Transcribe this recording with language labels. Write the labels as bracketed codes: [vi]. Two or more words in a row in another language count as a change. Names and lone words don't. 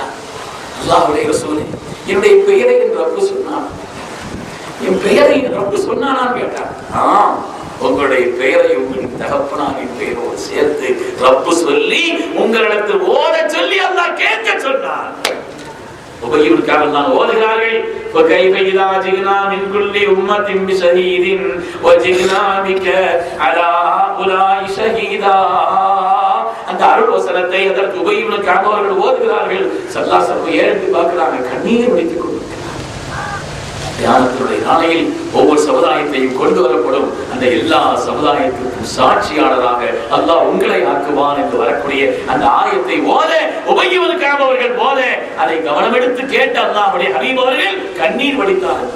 [ta] அல்லாஹ்வுடைய ரசூலே, என்னுடைய பெயரை என் ரப்பு சொன்னான், என் பெயரை என் ரப்பு சொன்னானான்னு கேட்டாங்க. உங்களுடைய பெயரை உங்களின் தகப்பனாரின் பெயரோடு சேர்த்து ரப்பு சொல்லி உங்களிடத்தில் ஓத சொல்லி அல்லாஹ் கேட்க சொன்னார். உபய் இப்னு கஅப் தான் ஓதுகிறார்கள். [ar] فكيف إذا جئنا من كل أمة بشهيد وجئنا بك على هؤلاء شهيدا. [ta] அந்த அருள் வசனத்தை அதற்கு உபய் இப்னு கஅப் அவர்கள் ஓதுகிறார்கள். [ar] صلى الله عليه وسلم [ta] ஏறிட்டு பார்க்கறாங்க, கண்ணீர் வடித்துக் கொண்டு. தியானத்தினுடைய நாளையில் ஒவ்வொரு சமுதாயத்தையும் கொண்டு வரப்படும், அந்த எல்லா சமுதாயத்திற்கும் சாட்சியாளராக அல்லாஹ் உங்களை ஆக்குவான் என்று வரக்கூடிய அந்த ஆயத்தை ஓத உபய் இப்னு கஅப் அவர்கள் ஓத அதை கவனமெடுத்து கேட்ட அல்லாஹ்வுடைய ஹபீப் அவர்கள் கண்ணீர் வடித்தார்கள்.